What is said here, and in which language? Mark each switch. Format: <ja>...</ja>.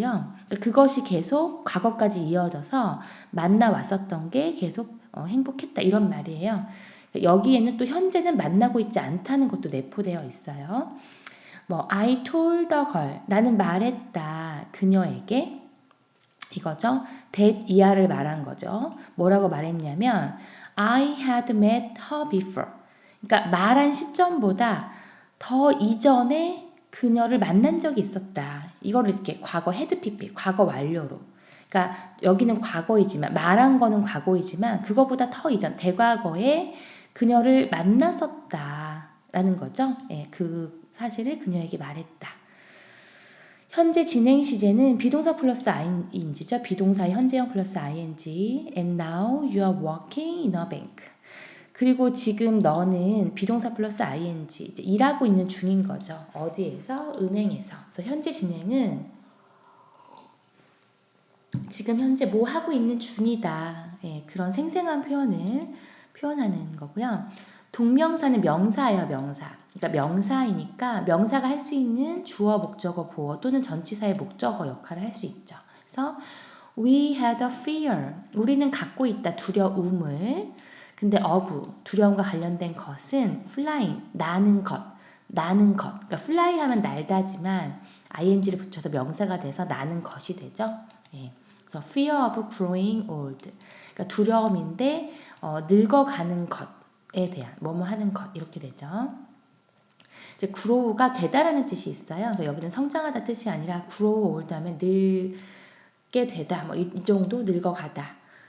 <ko>그러니까 그것이 계속 과거까지 이어져서 만나왔었던 게 계속 행복했다 이런 말이에요. 여기에는 또 현재는 만나고 있지 않다는 것도 내포되어 있어요.</ko> <en>I told the girl</en> <ko>나는 말했다 그녀에게 이거죠. that 이하를 말한 거죠. 뭐라고 말했냐면</ko> <en>I had met her before.</en> <ko>그러니까 말한 시점보다 더 이전에 그녀를 만난 적이 있었다. 이거를 이렇게 과거 헤드 pp, 과거 완료로. 그러니까 여기는 과거이지만 말한 거는 과거이지만 그거보다 더 이전 대과거에 그녀를 만났었다라는 거죠. 그 사실을 그녀에게 말했다. 현재 진행 시제는 비동사 플러스 ing죠. 비동사의 현재형 플러스 ing.</ko> <en>And now you are working in a bank.</en> <ko>그리고 지금 너는 비동사 플러스 ing, 이제 일하고 있는 중인 거죠. 어디에서? 은행에서. 그래서 현재 진행은 지금 현재 뭐 하고 있는 중이다. 예, 그런 생생한 표현을 표현하는 거고요. 동명사는 명사예요, 명사. 그러니까 명사이니까 명사가 할 수 있는 주어, 목적어, 보어 또는 전치사의 목적어 역할을 할 수 있죠.</ko> <en>그래서 we had a fear.</en> <ko>우리는 갖고 있다, 두려움을. 근데 of, 두려움과 관련된 것은 flying, 나는 것, 나는 것. 그러니까 fly 하면 날다지만 ing를 붙여서 명사가 돼서 나는 것이 되죠. 예.</ko> <en>그래서 fear of growing old.</en> <ko>그러니까 두려움인데 늙어가는 것에 대한 뭐뭐 하는 것 이렇게 되죠. 이제 grow가 되다라는 뜻이 있어요. 그래서 여기는 성장하다 뜻이 아니라 grow old 하면 늙게 되다, 뭐 이 정도 늙어가다.</ko>